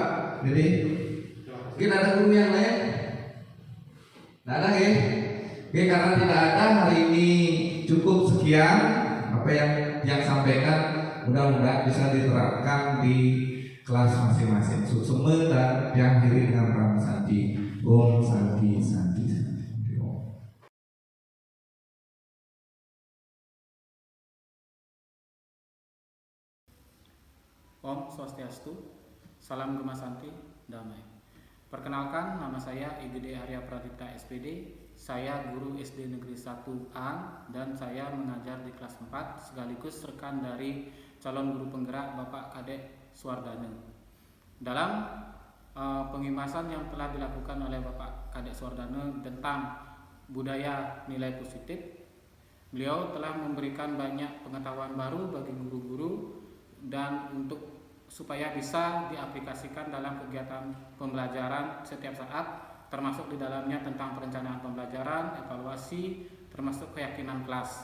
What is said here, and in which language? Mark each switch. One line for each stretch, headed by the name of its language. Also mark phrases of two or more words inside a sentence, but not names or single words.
Indonesian: Jadi mungkin ada guru yang lain? Tidak ada ya? Oke, karena tidak ada, hari ini cukup sekian apa yang sampaikan mudah-mudahan bisa diterapkan di kelas masing-masing. Susume dan diakhiri dengan Rama Santi.
Balinese: Om Santi Santi Santi. Om Swastiastu,
Indonesian: salam Gema Santi, damai. Perkenalkan, nama saya IGD Arya Pradipta SPD. Saya guru SD Negeri 1A dan saya mengajar di kelas 4 sekaligus rekan dari calon guru penggerak Bapak Kadek Suwardana. Dalam pengimasan yang telah dilakukan oleh Bapak Kadek Suwardana tentang budaya nilai positif, beliau telah memberikan banyak pengetahuan baru bagi guru-guru dan supaya bisa diaplikasikan dalam kegiatan pembelajaran setiap saat, termasuk di dalamnya tentang perencanaan pembelajaran, evaluasi, termasuk keyakinan kelas.